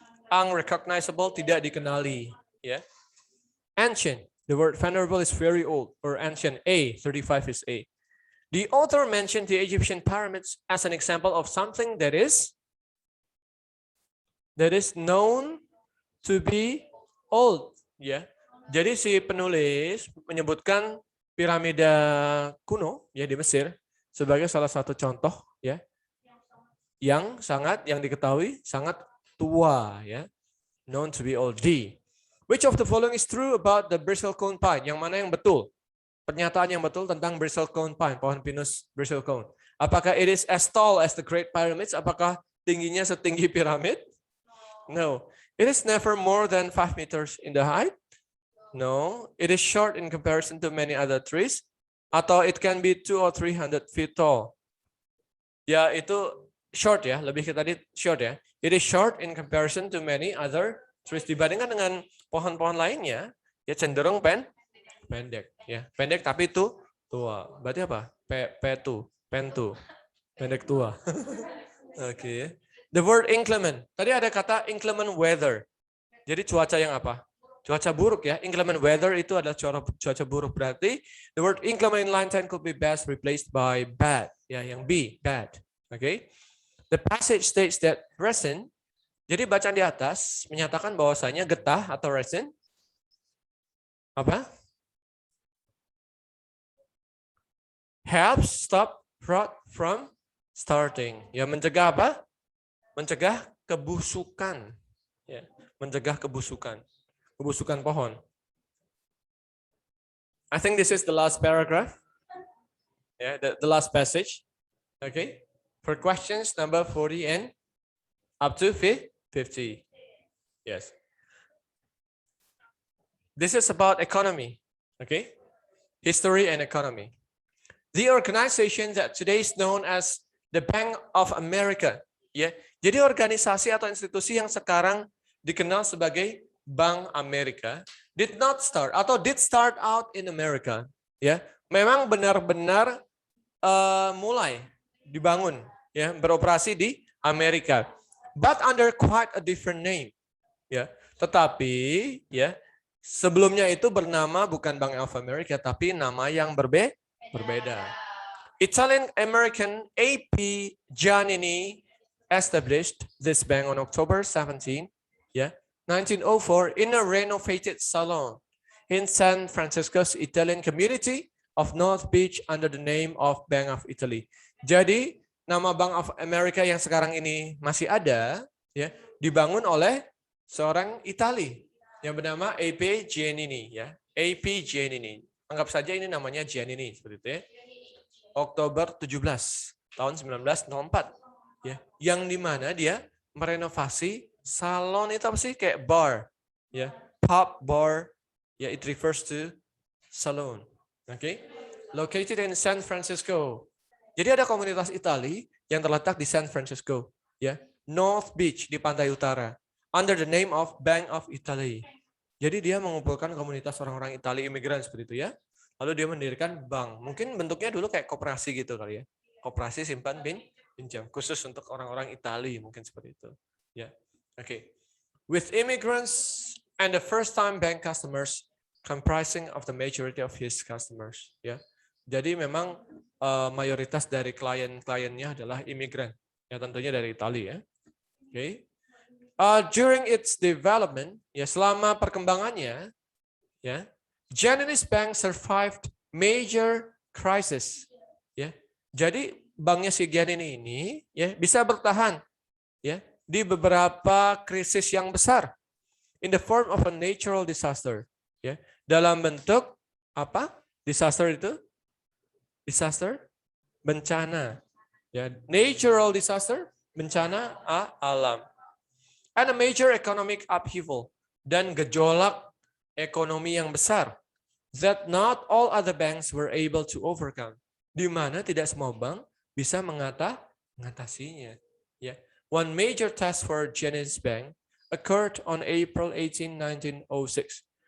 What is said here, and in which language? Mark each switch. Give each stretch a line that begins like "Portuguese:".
Indonesian: Unrecognizable, tidak dikenali ya.
English: Ancient. The word venerable is very old or ancient. A, 35 is A. The author mentioned the Egyptian pyramids as an example of something that is known to be old.
Indonesian: Ya, jadi si penulis menyebutkan piramida kuno ya di Mesir sebagai salah satu contoh ya yang diketahui sangat tua ya,
English: known to be old. D. Which of the following is true about the bristlecone pine?
Indonesian: Yang mana yang betul? Pernyataan yang betul tentang bristlecone pine, pohon pinus bristlecone.
English: Apakah it is as tall as the Great Pyramids?
Indonesian: Apakah tingginya setinggi piramid?
English: No. It is never more than 5 meters in the height? No. It is short in comparison to many other trees?
Indonesian: Atau
English: it can be 200 or 300 feet tall?
Indonesian: Ya, itu short ya, lebih ke tadi short ya.
English: It is short in comparison to many other trees.
Indonesian: Dibandingkan dengan pohon-pohon lainnya, ya cenderung pendek ya, pendek tapi itu tua. Berarti apa? Pentu, pendek tua. Oke.
English: The word inclement.
Indonesian: Tadi ada kata
English: inclement weather.
Indonesian: Jadi cuaca yang apa? Cuaca buruk ya. Inclement weather itu adalah cuaca buruk. Berarti
English: the word inclement in line 10 could be best replaced by bad.
Indonesian: Ya, yang B,
English: bad. Oke. The passage states that resin.
Indonesian: Jadi bacaan di atas menyatakan bahwasanya getah atau resin apa?
English: Helps stop fraud from starting.
Indonesian: Ya, mencegah apa? Mencegah kebusukan. Ya, mencegah kebusukan. Kebusukan pohon.
English: I think this is the last paragraph. Yeah, the last passage. Okay. For questions number 40 and up to 50. Yes. This is about economy. Okay. History and economy. The organization that today is known as the Bank of America. Ya.
Indonesian: Jadi organisasi atau institusi yang sekarang dikenal sebagai Bank Amerika
English: did start out in America.
Indonesian: Ya. Memang benar-benar mulai dibangun, ya, beroperasi di Amerika,
English: but under quite a different name,
Indonesian: ya. Tetapi, ya, sebelumnya itu bernama bukan Bank of America, tapi nama yang berbeda.
English: Italian American AP Giannini established this bank on October 17, ya, 1904 in a renovated salon in San Francisco's Italian community of North Beach under the name of Bank of Italy.
Indonesian: Jadi nama Bank of America yang sekarang ini masih ada, ya, dibangun oleh seorang Itali yang bernama AP Giannini, ya, AP Giannini. Anggap saja ini namanya Giannini seperti itu, ya. Oktober 17 tahun 1904, ya, yang dimana dia merenovasi salon itu apa sih, kayak bar, ya, pub bar, ya,
English: it refers to salon. Okay, located in San Francisco.
Indonesian: Jadi ada komunitas Itali yang terletak di San Francisco, ya, North Beach di pantai utara,
English: under the name of Bank of Italy.
Indonesian: Jadi dia mengumpulkan komunitas orang-orang Itali imigran seperti itu, ya. Lalu dia mendirikan bank. Mungkin bentuknya dulu kayak koperasi gitu kali, ya. Koperasi simpan pinjam khusus untuk orang-orang Itali, mungkin seperti itu, ya.
English: Okay. With immigrants and the first-time bank customers comprising of the majority of his customers, ya.
Indonesian: Jadi memang mayoritas dari klien-kliennya adalah imigran, ya, tentunya dari Italia, ya.
English: Okay. During its development, ya,
Indonesian: selama perkembangannya,
English: ya, Giannini's bank survived major crisis, ya.
Indonesian: Jadi banknya si Giannini ini, ya, bisa bertahan, ya, di beberapa krisis yang besar
English: in the form of a natural disaster,
Indonesian: ya. Dalam bentuk apa? Disaster itu? Disaster? Bencana. Ya, natural disaster, bencana alam.
English: And a major economic upheaval,
Indonesian: dan gejolak ekonomi yang besar
English: that not all other banks were able to overcome.
Indonesian: Di mana tidak semua bank bisa mengatasinya. Ya.
English: One major test for Giannini's bank occurred on April 18, 1906.